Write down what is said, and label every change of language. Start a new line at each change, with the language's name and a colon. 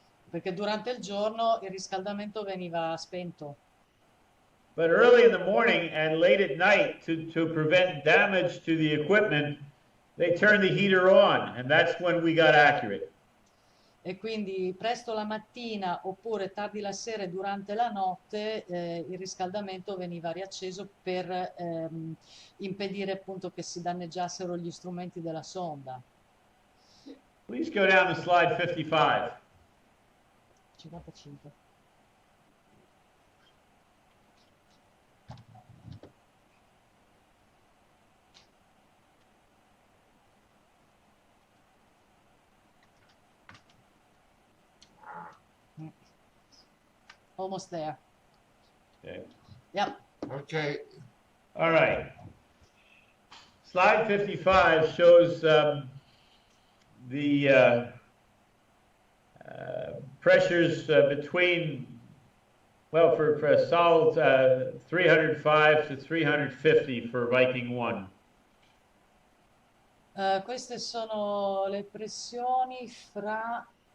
Italian: Perché durante il giorno il riscaldamento veniva spento.
English: But early in the morning and late at night, to prevent damage to the equipment, they turned the heater on, and that's when we got accurate.
Italian: E quindi presto la mattina oppure tardi la sera e durante la notte il riscaldamento veniva riacceso per impedire appunto che si danneggiassero gli strumenti della sonda.
English: Please go down to slide 55. 55. Almost there. Okay. Yep. Okay. All right. Slide 55 shows the pressures between, well, for Salt 305 to 350 for Viking 1.
Italian: Queste sono le pressioni fra...